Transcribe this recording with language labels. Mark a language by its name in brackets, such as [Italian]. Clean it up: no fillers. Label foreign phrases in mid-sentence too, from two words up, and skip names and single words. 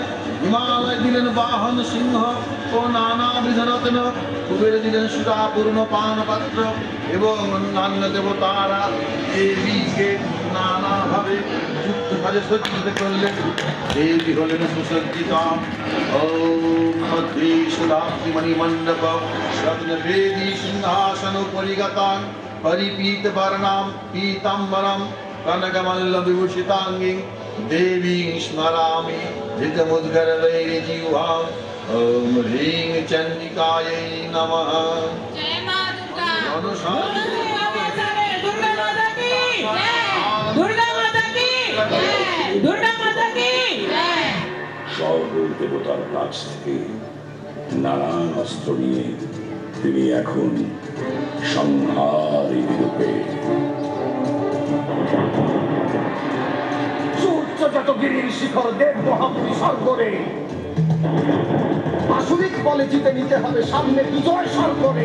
[Bangla] হিমালয় দিলেন বাহন সিংহ ও নানাবিধ রত্ন, কুবের দিলেন সুরাপূর্ণ পানপাত্র এবং অন্যান্য দেবতারা দেবীকে নানাভাবে যুক্ত ভাবে সজ্জিত করলেন। দেবী হলেন সুসজ্জিতা। [Sanskrit] মণি মণ্ডপ রত্ন বেদী সিংহাসন পরিগতান পরিপীত বর্ণাম পীতাম্বরম কনকমল্ল বিভূষিতাঙ্গী देवी स्मरामि धृतमुद्गरवैर्जिह्वां ॐ ह्रीं चण्डिकायै नमः। [Hindi] जय मां दुर्गा। दुर्गा माता की जय। दुर्गा माता की जय। दुर्गा माता की जय। [Bangla] সকল দেবতার কাছ থেকে নানান অস্ত্র নিয়ে তিনি এখন সংহারী রূপে গিরির শিখর দেব মহাপুরী স্বর্গরে আসুরিক বলে জিতে নিতে হবে সামনে বিজয় স্বর্গরে।